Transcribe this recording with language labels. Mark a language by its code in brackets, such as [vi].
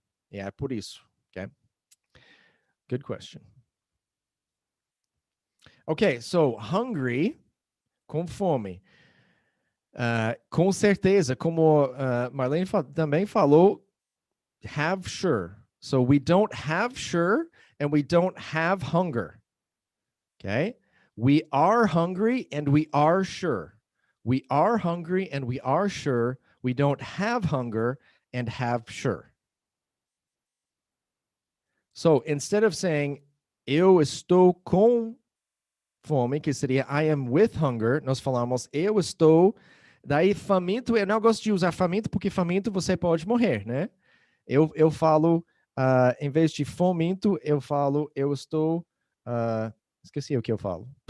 [pt] E é por isso. [en] Okay? Good question. [pt] Okay, so hungry, com fome. Com certeza, como Marlene também falou, have sure. [en] So we don't have sure and we don't have hunger. Okay? We are hungry and we are sure. We are hungry and we are sure. We don't have hunger and have sure. [pt] So instead of saying eu estou com fome, que seria [en] I am with hunger, [pt] nós falamos eu estou. Daí faminto, eu não gosto de usar faminto porque faminto você pode morrer, né? Eu falo, em vez de fominto, eu falo eu estou. Esqueci o que eu falo.